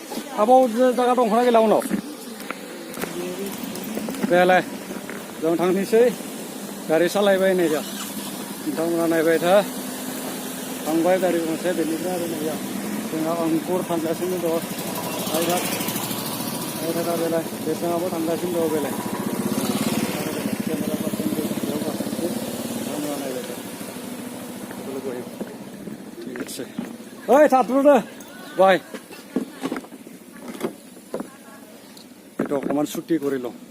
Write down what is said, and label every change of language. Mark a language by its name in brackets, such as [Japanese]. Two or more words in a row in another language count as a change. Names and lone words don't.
[Bodo] आबाव जायगा दंख'ना गैला उनाव बेलाय जों थांनोसै गारि सालायबाय नै दा नोंथांमोना नायबाय था थांबाय गारि गंसे बेनिफ्राय आरो नै जोंहा अंकुर थांगासिनो दं आयदा बेलाय बेसाङाबो थांगासिनो दं बेलाय [English] camera person [Bodo] बेयाव गासैबो नोंथांमोना नायबाय था [Assamese] ঠিক আছে ওই ছাত্ররা বাই এটা অকমান ছুটি কৰি লওঁ